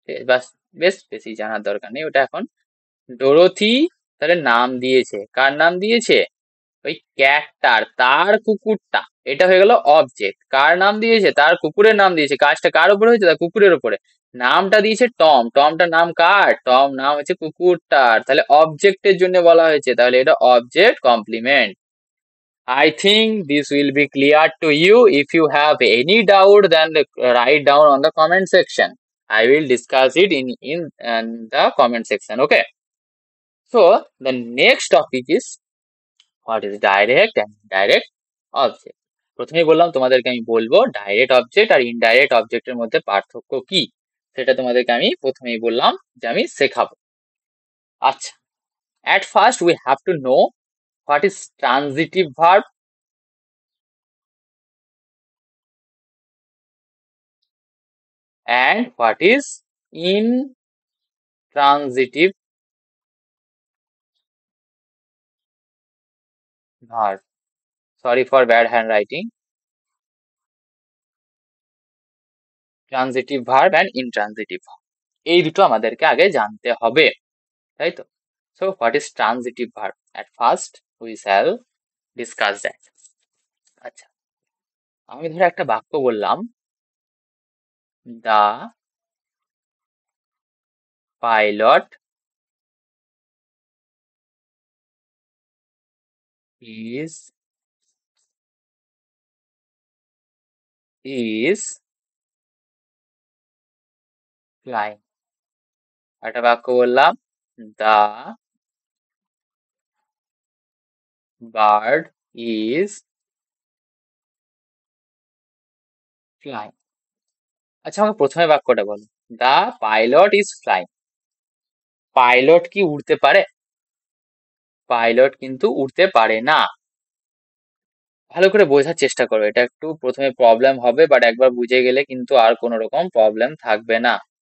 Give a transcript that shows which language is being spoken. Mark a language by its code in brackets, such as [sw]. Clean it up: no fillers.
[bn] বাস, বেশ বেশি জানার দরকার নেই ওটা এখন। ডোরোথি তাহলে নাম দিয়েছে, কার নাম দিয়েছে, ওই ক্যাটটার, তার কুকুরটা, এটা হয়ে গেল অবজেক্ট। কার নাম দিয়েছে, তার কুকুরের নাম দিয়েছে, কাজটা কার উপরে হয়েছে, তার কুকুরের উপরে, নামটা দিয়েছে টম, টমটার নাম কার, টম নাম হচ্ছে কুকুরটার, তাহলে অবজেক্টের জন্য বলা হয়েছে, তাহলে এটা object complement. [en] I think this will be clear to you. If you have any doubt, then write down on the comment section. I will discuss it in the comment section. Okay. So the next topic is what is direct and indirect object. [bn] প্রথমেই বললাম তোমাদেরকে, আমি বলবো direct object আর indirect অবজেক্টের মধ্যে পার্থক্য কি, সেটা তোমাদেরকে আমি প্রথমেই বললাম যে আমি শেখাবো। [en] আচ্ছা, at first we have to know what is transitive verb and what is intransitive verb. Sorry for bad handwriting. Transitive verb and intransitive verb. [bn] এই দুটো আমাদেরকে আগে জানতে হবে, তাই তো? [en] So what is transitive verb? At first we shall discuss that. [bn] আচ্ছা, আমি ধরো একটা বাক্য বললাম, [en] the pilot is is flying। [bn] একটা বাক্য বললাম, [en] the bird is flying। [bn] আচ্ছা আমাকে প্রথমে বাক্যটা বলো, [en] the pilot is flying। [bn] Pilot কি উড়তে পারে? পাইলট কিন্তু উড়তে পারে না। ভালো করে বোঝার চেষ্টা করো, এটা একটু প্রথমে প্রবলেম হবে, বাট একবার বুঝে গেলে কিন্তু আর কোনো রকম প্রবলেম থাকবে না।